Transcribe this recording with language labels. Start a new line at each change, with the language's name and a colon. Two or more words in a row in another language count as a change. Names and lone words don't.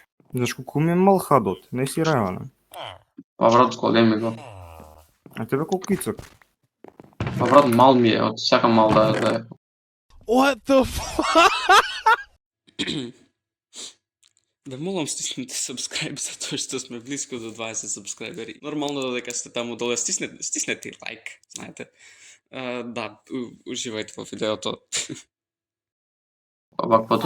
Macedonian: Знаеш колко ми е мал хадот? Не си реален. Па брат, големи го. А тебе колко ицак? Па брат, мал ми е, од сакам мал да е.
English: What the fuck?
Macedonian: Да молам стиснете subscribe затоа што сме близко до 20 subscriberi. Нормално додека сте таму доле стиснете лайк, знаете. Да, уживајте во видеото. Ваквото.